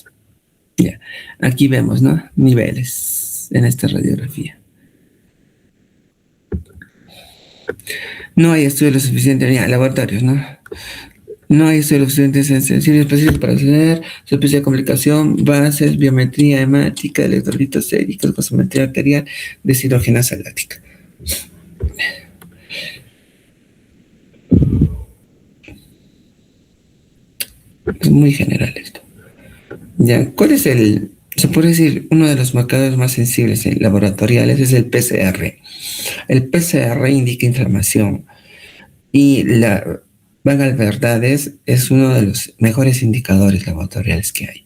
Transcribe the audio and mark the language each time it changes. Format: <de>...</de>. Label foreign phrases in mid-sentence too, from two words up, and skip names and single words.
<es>Ya, aquí vemos, ¿no? Niveles en esta radiografía. No hay estudios lo suficiente, ya, laboratorios, ¿no? No hay estudios lo suficiente sensibles específicos para acceder, superficie de complicación, bases, biometría hemática, electrolitos séricos, gasometría arterial, deshidrogenasa láctica. Es muy general esto. Ya, ¿cuál es se puede decir, uno de los marcadores más sensibles laboratoriales es el PCR? El PCR indica inflamación y la vaga verdades es uno de los mejores indicadores laboratoriales que hay.</es>